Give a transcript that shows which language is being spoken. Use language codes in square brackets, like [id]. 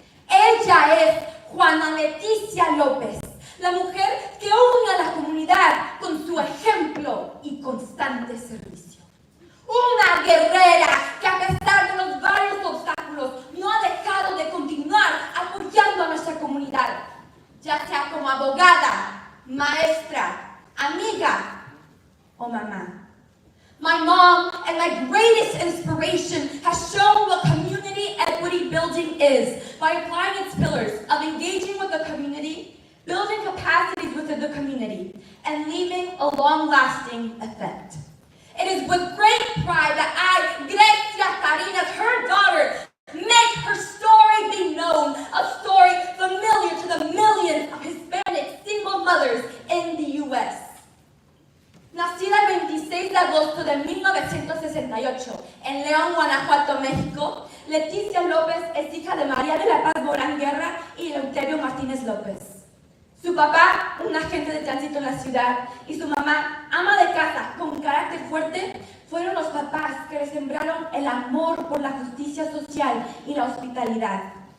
[es] Ella es Juana Leticia López, la mujer que une a la comunidad con su ejemplo y constante servicio. Una guerrera que a pesar de los varios obstáculos no ha dejado de continuar apoyando a nuestra comunidad, ya sea como abogada, maestra, amiga o mamá. [en] My mom and my greatest inspiration has shown what community equity building is by applying its pillars of engaging with the community, building capacities within the community, and leaving a long-lasting effect. It is with great pride that I, Grecia Tarinas, her daughter, make her story be known, a story familiar to the millions of Hispanic single mothers in the U.S. [es] Nacida el 26 de agosto de 1968 en León, Guanajuato, México, Leticia López es hija de María de la Paz Morán Guerra y Eleuterio Martínez López. Su papá, un agente de tránsito en la ciudad, y su mamá, ama de casa con carácter fuerte, fueron los papás que le sembraron el amor por la justicia social y la hospitalidad.